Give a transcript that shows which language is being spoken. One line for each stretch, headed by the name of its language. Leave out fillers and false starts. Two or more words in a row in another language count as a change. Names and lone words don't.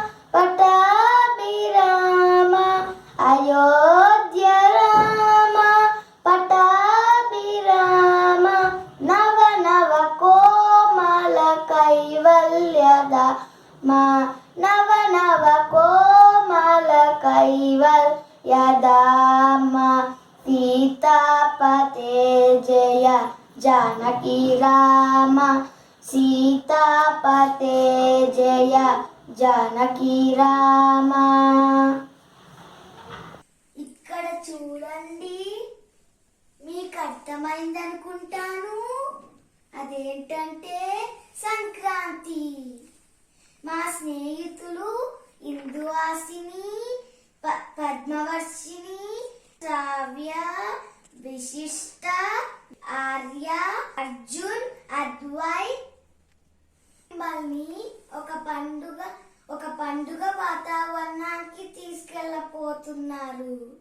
Sanskrit: पट्टाभिराम अयोध्या राम पट्टाभिराम नव नव कोमल कैवल्यद मा नव नव कोमल कैवल्यधाम सीतापते जय जानकी राम सीतापते जय जानकी राम.
Telugu: ఇక్కడ చూడండి, మీకు అర్థమైంది అనుకుంటాను. అదేంటంటే సంక్రాంతి. మా స్నేహితులు ఇందువాసిని, పద్మవర్షిని, శ్రావ్య, విశిష్ట, ఆర్య, అర్జున్, అద్వై మిమ్మల్ని ఒక పండుగ వాతావరణానికి తీసుకెళ్ళపోతున్నారు.